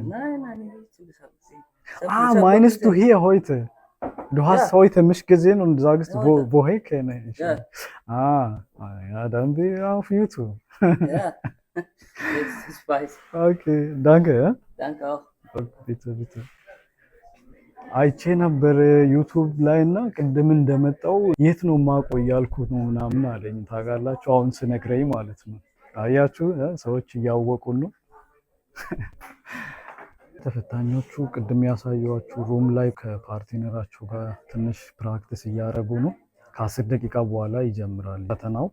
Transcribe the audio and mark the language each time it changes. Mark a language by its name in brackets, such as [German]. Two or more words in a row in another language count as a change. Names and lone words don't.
[German] Nein, nicht. Ich hab gesehen. Meinst du hier heute? Du hast heute mich gesehen und sagst, Ja, woher kenne ich? Ja. Ja, dann bin ich auf YouTube. Ja. Jetzt, ich weiß. Okay, danke. Ja? Danke auch. bitte. [Amharic] አይቼ ነበር ዩቱብ ላይ እና ቅድም እንደመጣው የት ነው ማቆይ ያልኩት ነው ምናምን አለኝ። ታውቃላችሁ አሁን ስነግረኝ ማለት ነው። አያችሁ ሰዎች እያወቁን ነው። ተፈታኞቹ ቅድም ያሳየኋችሁ ሩም ላይ ከፓርትነራቸው ጋር ትንሽ ፕራክቲስ እያደረጉ ነው። ከ10 ደቂቃ በኋላ ይጀምራል ፈተናው።